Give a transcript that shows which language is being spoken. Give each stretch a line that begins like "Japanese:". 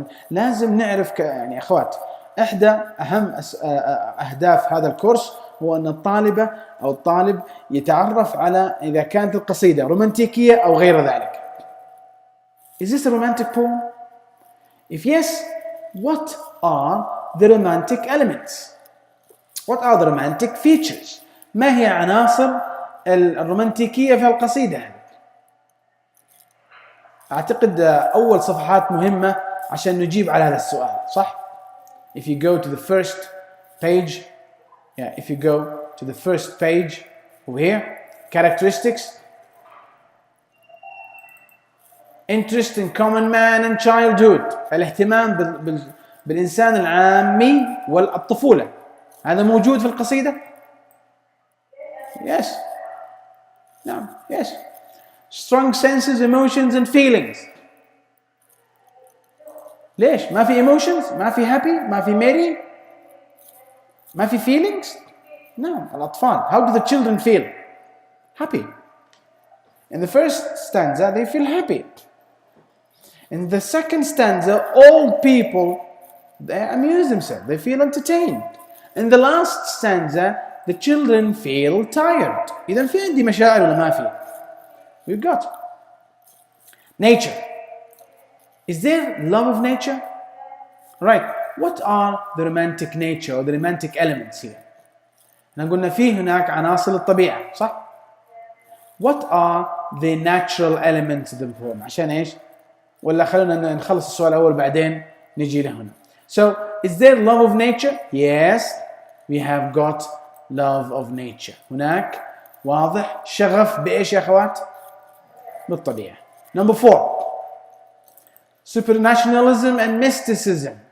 Arabic: لازم نعرف يعني أخوات، إحدى أهم أهداف هذا الكورس هو أن الطالبة أو الطالب يتعرف على إذا كانت القصيدة رومانتيكية أو غير ذلك.
English: Is this a romantic poem? If yes, what are the romantic elements? What are the romantic features?
Arabic: ما هي عناصر الرومانتيكية في القصيدة؟ أعتقد أول صفحات مهمة عشان نجيب على هذا السؤال، صح؟
English: If you go to the first page, over here, characteristics, interest in common man and childhood،
Arabic: الاهتمام بالإنسان العامي والطفولة، هذا موجود في القصيدة؟
English: Yes. No. Yes. Strong senses, emotions and feelings.
Arabic: ليش؟ ما في emotions؟ ما في happy؟ ما في merry؟ ما في feelings؟
English: No.
Arabic: الأطفال.
English: How do the children feel? Happy. In the first stanza, they feel happy. In the second stanza, old people, they amuse themselves. They feel entertained. In the last stanza, the children feel tired.
Arabic: إذا في عندي مشاعر ولا ما في؟
English: We've got nature. Is there love of nature? Right. What are the romantic nature or the romantic elements here?
Arabic: احنا قلنا في هناك عناصر الطبيعة، صح؟
English: What are the natural elements of the poem?
Arabic: عشان ايش؟ ولا خلونا نخلص السؤال الأول بعدين نجي لهنا.
English: So, is there love of nature? Yes, we have got love of nature.
Arabic: هناك واضح شغف بإيش يا أخوات؟ بالطبيعة.
English: Number 4. Supernaturalism and mysticism.